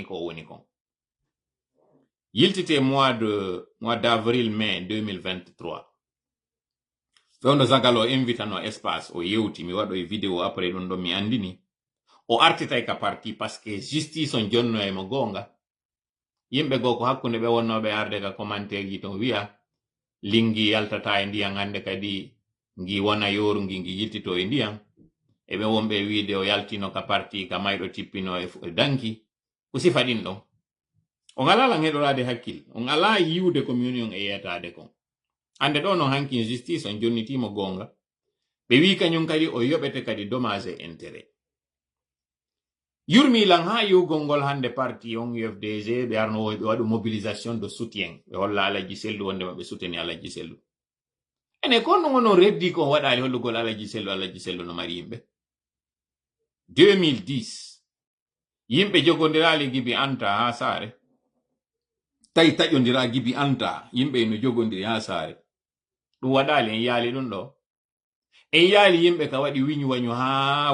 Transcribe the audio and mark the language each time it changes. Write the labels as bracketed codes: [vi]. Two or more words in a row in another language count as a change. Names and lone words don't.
[ff] ko woni kon yiltite [fr] mois d'avril mai 2023 [ff] fewno Zagalo invitano espace o yewti mi waɗo e [fr] vidéo après [ff] ɗum ɗo mi andini o artitay ka parti [fr] parce que justice [ff] on jonno e mo gonga yimɓe go ko hakkunde ɓe wonnoɓe arde ka commentaire ji ton wiya lingi yaltata e ndiyam hande kadi ngi wona yoru ngi yiltito e ndiyam e ɓe wonɓe wiide o yaltino ka parti ka mayɗo tippino e danki ko sifa ɗin ɗon on ala lan heɗorade hakkille on ala yiwde communion e yetade kon hande ɗo non hankin justice on jonnitimo gonga ɓe wi kañum kadi o yoɓete kadi [fr] dommage et intérêt [ff] yurmi lan ha yiwgol ngol hande parti on UFDG ɓe arno ɓe waɗu [fr] mobilisation de soutien [ff] ɓe holla Alaji Sellu wondema ɓe souteni Alaji Sellu ene kon non onon reddi kon waɗali hollugol Alaji Sellu no mari yimɓe 2010 yimɓe jogodirali gibi anta ha saare tawi taƴodira gibi anta yimɓe no jogodiri ha saare ɗum waɗali en yaali ɗum ɗo e yaali yimɓe ka waɗi wiñu wañu haa